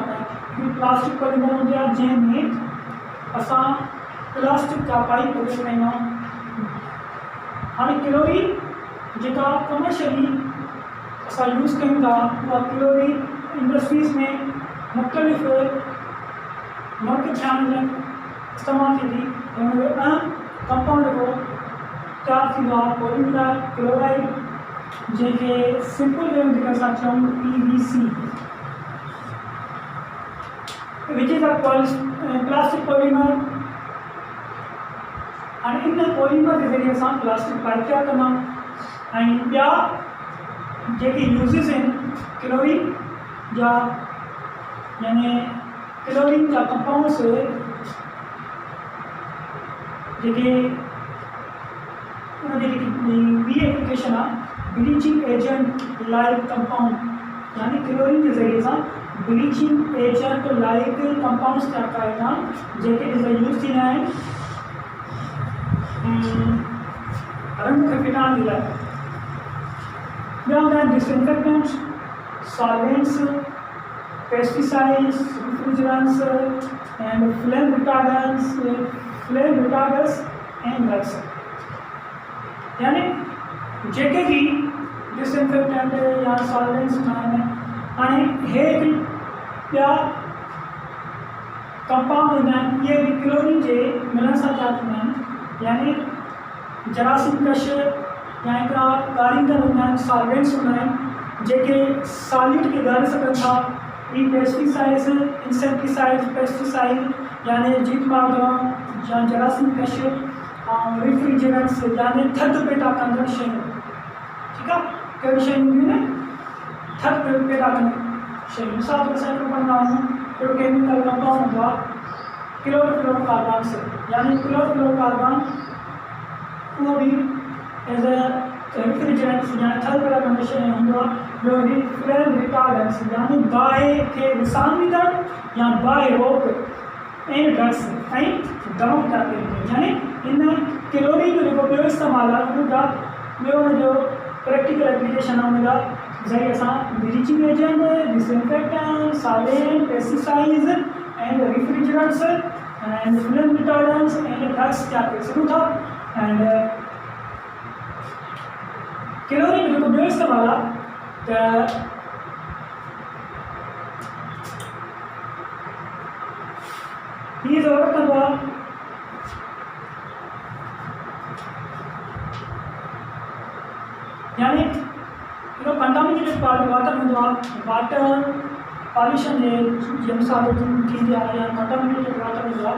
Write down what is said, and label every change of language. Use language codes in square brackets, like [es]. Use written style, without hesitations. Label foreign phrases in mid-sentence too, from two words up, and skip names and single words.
[sd] हूंदा आहिनि हिकिड़ी [en] plastic polymer [sd] हूंदी आहे जंहिंमें असां प्लास्टिक जा पाइप वग़ैरह ठाहींदा आहियूं हाणे कैलोरी जेका कमर्शियली असां यूज़ कयूं था उहा कैलोरी इंडस्ट्रीज़ में मुख़्तलिफ़ वर्क थियण लाइ इस्तेमालु थी थी हुनजो अहम कंपाउंड जेको तैयार थींदो आहे [en] polyvinyl chloride [sd] जंहिंखे [en] simple way [sd] में जेका असां चऊं PVC [en] which is a plastic polymer [sd] हाणे इन पॉलीमर के ज़रिए असां [en] plastic pipe [sd] तैयार कंदा आहियूं ऐं ॿिया जेके यूज़िस आहिनि कैलोरी जा यानी कैलोरी जा कंपाउंड्स जेके ॿी एप्लीकेशन आहे [en] bleaching agent like compound [sd] यानी क्लोरीन के ज़रिए सां [en] bleaching agent like compounds [sd] तैयार कराईंदा आहिनि जेके यूज़ थींदा आहिनि रंग खे फिटाइण जे लाइ ॿिया हूंदा आहिनि [en] disinfectants solvents pesticides refrigerants and flame retarders and drugs [sd] यानी जेके भी डिसइंफेक्टेंट या सॉल्वेंट्स आहिनि हाणे हे ॿिया कंपाउंड हूंदा आहिनि इहे बि क्लोरीन जे मिलण सां छा थींदा आहिनि, यानी जरासीम कश या हिकिड़ा ॻारींदड़ हूंदा आहिनि, सॉल्वेंट्स हूंदा आहिनि जेके सॉलिड खे ॻारे सघनि था। ई [en] pesticides, insecticides, pesticide [sd] यानी जीवाणु या जरासीम कश ऐं रेफ्रिजरेंट्स यानी थधि पैदा कंदड़ शयूं। ठीकु आहे, कहिड़ी शयूं हूंदियूं आहिनि, थधि पैदा कंदड़ शयूं। मिसाल तौर असां हिकिड़ो पढ़ंदा आहियूं, हिकिड़ो [en] chemical compound [sd] हूंदो आहे क्लोरोफ्लोरोकार्बन से, यानी क्लोरोफ्लोरोकार्बन उहो बि [en] as a refrigerants [sd] या थधि पैदा कंदड़ शइ हूंदो आहे। ॿियो [en] flame retardants [sd] यानी बाहि खे विसामींदड़ या बाहि रोक ऐं ड्रग्स ऐं दवाऊं ठाहे ॾींदियूं। यानी इन क्लोरीन जो जेको ॿियो इस्तेमालु आहे उनजा ॿियो हुनजो [en] practical application [sd] आहे, उनजा ज़रिए असां [en] bleaching agent, disinfectant, solvent, pesticides and refrigerants and flame retardants and drugs [sd] क्या करे सघूं था। एंड क्लोरीन जो जेको ॿियो इस्तेमालु आहे त हीअ ज़रूरत कंदो आहे यानी हिकिड़ो [en] contaminated water [sd] हूंदो आहे, [en] water pollution [sd] जे मिसाल थींदी आहे, या [en] contaminated water [sd] हूंदो आहे।